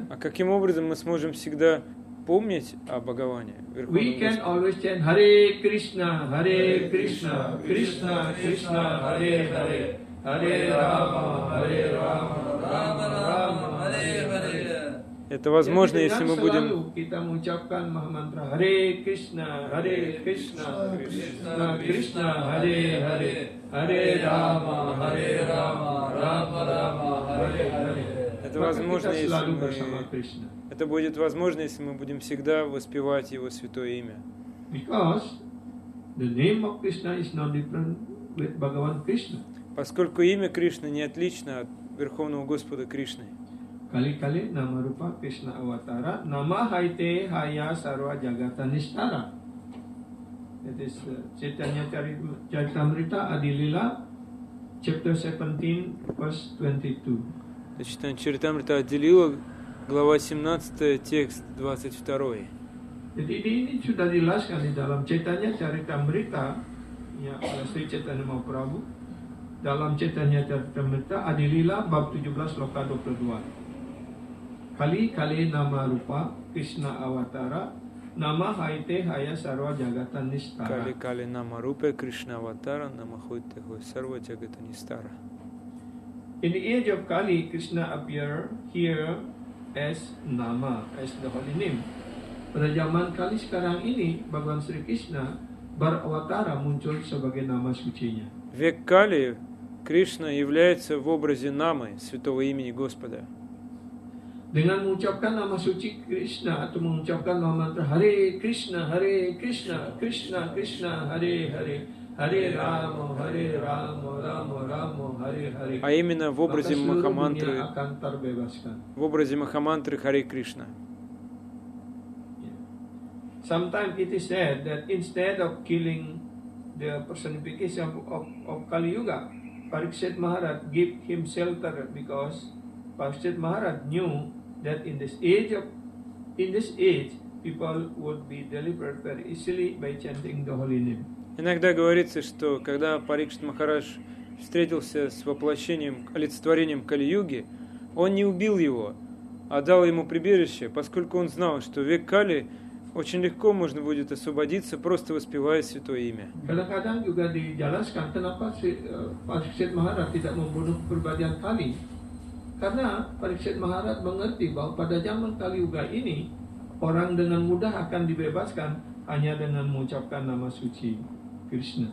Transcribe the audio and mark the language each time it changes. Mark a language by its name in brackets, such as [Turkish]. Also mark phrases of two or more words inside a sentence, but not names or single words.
[Russian] А каким образом мы сможем всегда помнить о Бхагаване, Верховном [English] We can [Russian] Господе? [English] always chant Hare Krishna, Hare Krishna, Krishna Krishna, Hare Hare, Hare Rama, Hare Rama, Rama Rama, Hare Hare. [Russian] Это возможно, [Indonesian] Jadi [Russian] если [Indonesian] dengan [Russian] мы будем [Indonesian] selalu kita mengucapkan mantra Hare Krishna, Hare Krishna, Krishna Krishna, Hare Hare, Hare Rama, Hare Rama, Rama Rama, Hare Hare. [Russian] Это [Indonesian] Maka [Russian] возможно, [Indonesian] kita [Russian] если [Indonesian] selalu [Russian] мы... [Indonesian] bersama Krishna. [Russian] Это будет возможно, если мы будем всегда воспевать Его святое имя. [English] Because the name of Krishna is no different with Bhagavan Krishna. [Russian] Поскольку имя Кришны не отлично от Верховного Господа Кришны. [Bangla] কলি-কলি নাম রূপ কৃষ্ণ অবতার, নাম হৈতে হয় সর্ব জগত নিস্তার. [English] That is Chaitanya Charitamrita Adilila, chapter 17, verse 22. [Russian] Читание Чаритамрита отделила, глава 17, текст 22. [Indonesian] Jadi ini sudah dijelaskan di dalam Chaitanya Charitamrita, ya, oleh Sri Chaitanya Mahaprabhu, dalam Chaitanya Charitamrita Adilila bab 17 loka 22. [Bangla] কলি-কলি নাম রূপ কৃষ্ণ অবতার, নাম হৈতে হয় সর্ব জগতন নিস্তার. কলি কলি নাম রূপে কৃষ্ণ অবতার নাম হৈতে হয় সর্ব জগত নিস্তার. [English] In the age of Kali, Krishna appear here as Nama, as the holy name. [Indonesian] Pada zaman Kali sekarang ini, Bhagavan Sri Krishna berawatara muncul sebagai nama sucinya. [Russian] Век Кали Кришна является в образе Намы, святого имени Господа. [Indonesian] Dengan mengucapkan nama suci Krishna atau mengucapkan nama mantra Hare Krishna, Hare Krishna, Krishna Krishna, Hare Hare, Hare Rama, Hare Rama, Rama Rama, Hare Hare. [Russian] А именно в образе [Indonesian] Maka seluruh dunia [Russian] Махамантры, [Indonesian] akan terbebaskan. [Russian] в образе Махамантры Харе Кришна. [English] Sometimes it is said that instead of killing the personification of Kali Yuga, Parikshit Maharaj gave him shelter because Parikshit Maharaj knew that in this age people would be delivered very easily by chanting the holy name. [Russian] Иногда говорится, что когда Парикшит Махарадж встретился с воплощением, олицетворением Кали-юги, он не убил его, отдал ему прибежище, поскольку он знал, что в век Кали очень легко можно будет освободиться, просто воспевая святое имя. [Indonesian] Kadang-kadang juga dijelaskan kenapa Pariksit Maharaj tidak membunuh kepribadian Kali. Karena Pariksit Maharaj mengerti bahwa pada zaman Kali Yuga ini orang dengan mudah akan dibebaskan hanya dengan mengucapkan nama suci Krishna.